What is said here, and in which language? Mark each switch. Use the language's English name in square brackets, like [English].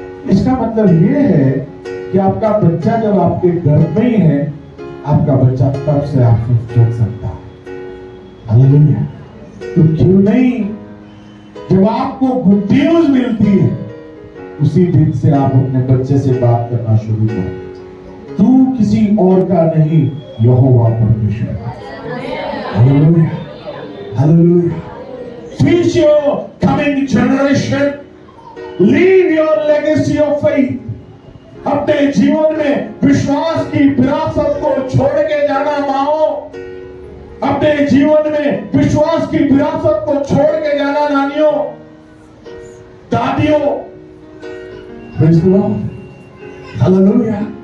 [Hindi] इसका मतलब ये है कि आपका बच्चा जब आपके गर्भ में ही है, आपका बच्चा तब से आपसे सोच सकता है। हालेलुया। तो क्यों नहीं, जब आपको गुड न्यूज मिलती है, उसी दिन से आप अपने बच्चे से बात करना शुरू करें, तू किसी और का नहीं, यहोवा परमेश्वर का। Hallelujah, hallelujah. [English] Teach your coming generation, leave your legacy of faith. [Hindi] अपने जीवन में विश्वास की विरासत को छोड़ के जाना माओ, अपने जीवन में विश्वास की विरासत को छोड़ के जाना नानियों, दादियों। [English] Praise the Lord. Hallelujah.